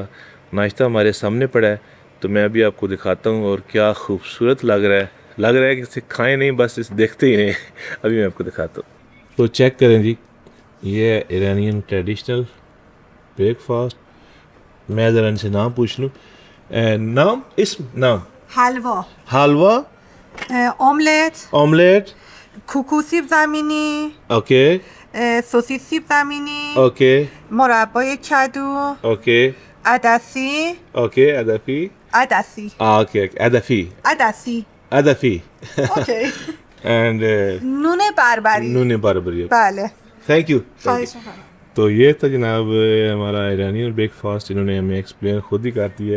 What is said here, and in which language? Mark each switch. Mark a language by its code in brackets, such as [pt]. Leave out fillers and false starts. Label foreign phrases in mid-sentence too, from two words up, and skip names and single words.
[hi] नाश्ता हमारे सामने पड़ा है तो मैं अभी आपको दिखाता हूँ, और क्या खूबसूरत लग रहा है कि इसे खाएं नहीं, बस इसे देखते ही नहीं। अभी मैं आपको दिखाता हूँ, तो चेक करें जी। ये है [en] Iranian traditional breakfast. [hi] मैं ज़रा इनसे नाम पूछ लूँ। नाम [fa] حلوا [hi] हलवा, [fa] املت [hi] ऑमलेट, [fa] کوکو سیب زمینی [hi] ओके [fa] سوسیس سیب زمینی [hi] ओके [fa] مربای کدو [hi] ओके [fa] عدسی [hi] ओके अदफी [fa] عدسی [hi] ओके अदफी [fa] عدسی [hi] अदफी [fa] اوکی [hi] एंड [fa] نون بربری نون بربری. بله [en] Thank you. [fa] خواهش می‌کنم [hi] तो ये था जनाब हमारा [en] Iranian breakfast, [hi] इन्होंने हमें एक्सप्लेन खुद ही कर दिया है।